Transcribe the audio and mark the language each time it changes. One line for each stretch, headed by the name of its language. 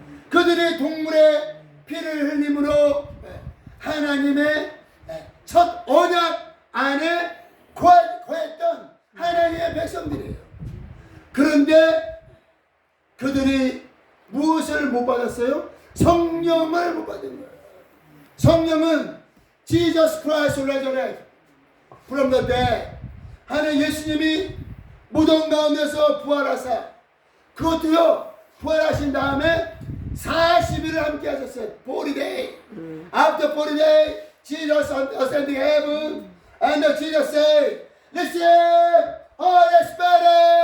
Korean: 그들이 동물의 피를 흘림으로 하나님의 첫 언약 안에 거했던 하나님의 백성들이에요. 그런데 그들이 무엇을 못 받았어요? 성령을 못 받은 거예요. 성령은
English: Jesus Christ resurrected from the dead.
Korean: 하나님 예수님이 무덤 가운데서 부활하사 그것도요 부활하신 다음에 40일을 함께 하셨어요.
English: 40 day. After 40 day, Jesus ascended heaven, and Jesus said, "Receive Holy Spirit."